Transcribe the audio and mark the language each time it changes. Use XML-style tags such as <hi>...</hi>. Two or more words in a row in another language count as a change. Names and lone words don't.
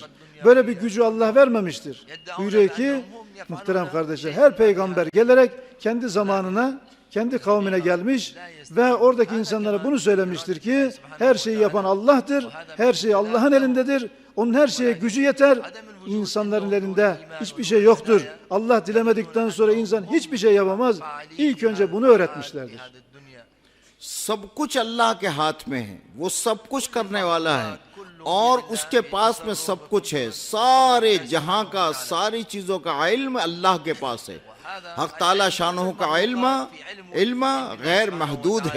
<tr>Böyle bir gücü Allah vermemiştir. Buyuruyor ki muhterem kardeşler, her peygamber gelerek kendi zamanına, kendi kavmine gelmiş ve oradaki insanlara bunu söylemiştir ki her şeyi yapan Allah'tır. Her şey Allah'ın elindedir. Onun her şeye gücü yeter. İnsanların elinde hiçbir şey yoktur. Allah dilemedikten sonra insan hiçbir şey yapamaz. İlk önce bunu öğretmişlerdir.</tr> <hi>सब कुछ अल्लाह के हाथ में है, वो सब कुछ करने वाला है और उसके पास में सब कुछ है। सारे जहां का, सारी चीजों का इल्म अल्लाह के पास है। हक ताला शानों का इल्म गैर महदूद है।</hi>